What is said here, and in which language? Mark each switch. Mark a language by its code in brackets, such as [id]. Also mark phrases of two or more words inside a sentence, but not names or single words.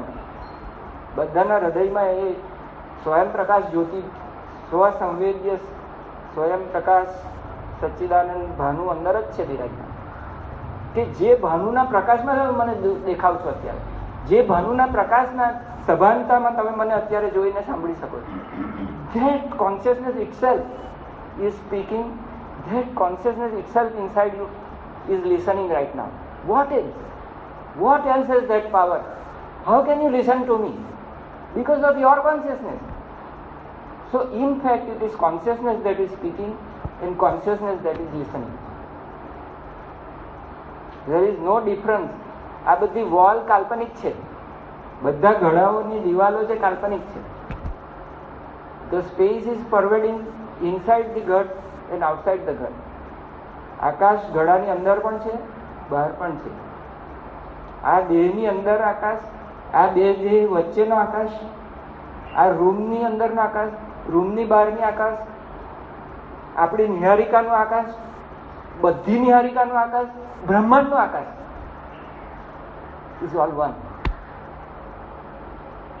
[gu] બધાના હૃદયમાં એ સ્વયં પ્રકાશ જ્યોતિ, સ્વસંવેદ્ય સ્વયં પ્રકાશ સચ્ચિદાનંદ ભાનુ અંદર જ છે બિરાજમાન. કે જે ભાનુના પ્રકાશમાં તમે મને દેખાવ છો અત્યારે, જે ભાનુના પ્રકાશના સભાનતામાં તમે મને અત્યારે જોઈને સાંભળી શકો છો. [en] That consciousness itself is speaking. That consciousness itself inside you is listening right now. What else? What else has that power? How can you listen to me? Because of your consciousness. So in fact it is consciousness that is speaking and consciousness that is listening. There is no difference. [gu] આ બધી વોલ કાલ્પનિક છે, બધા ઘડાઓની દિવાલો જે કાલ્પનિક છે. [en] The space is pervading inside the ઘડ and outside the ઘડ. [gu] આકાશ ઘડાની અંદર પણ છે, બહાર પણ છે. આ દેહની અંદર આકાશ, આ બે દેહ વચ્ચેનો આકાશ, આ રૂમની અંદરનો આકાશ, રૂમની બહારની આકાશ, આપણી નિહારિકાનું આકાશ, બધી નિહારિકાનું આકાશ, બ્રહ્માંડનું આકાશ, [en] is all one.